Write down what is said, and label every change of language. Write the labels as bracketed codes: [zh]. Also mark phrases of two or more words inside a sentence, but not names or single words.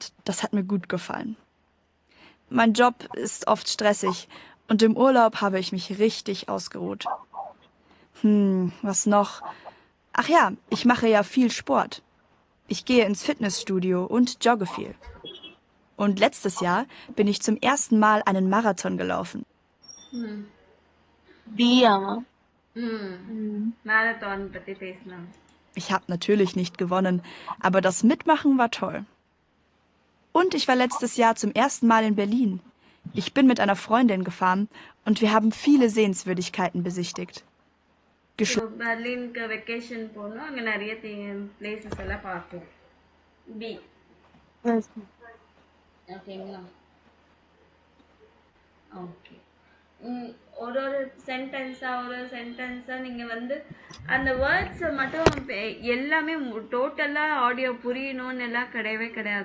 [de] Das hat mir gut gefallen. Mein Job ist oft stressig und im Urlaub habe ich mich richtig ausgeruht. Was noch? Ach ja, ich mache ja viel Sport. Ich gehe ins Fitnessstudio und jogge viel. Und letztes Jahr bin ich zum ersten Mal einen Marathon gelaufen. [ta] பியா மேம். மேரத்தான் பற்றி பேசலாம். [de] Ich habe natürlich nicht gewonnen, aber das Mitmachen war toll. Und ich war letztes Jahr zum ersten Mal in Berlin. Ich bin mit einer Freundin gefahren und wir haben viele Sehenswürdigkeiten besichtigt. [ta] பெர்லினுக்கு வெக்கேஷன் போனோம், அங்கே நிறைய பிளேசஸ் எல்லாம் பார்த்தோம். பி. ஓகேங்களா? ஓகே. ஒரு சென்டென்ஸாக நீங்கள் வந்து அந்த வேர்ட்ஸை மட்டும் எல்லாமே டோட்டலாக ஆடியோ புரியணும்னு எல்லாம் கிடையவே கிடையாது.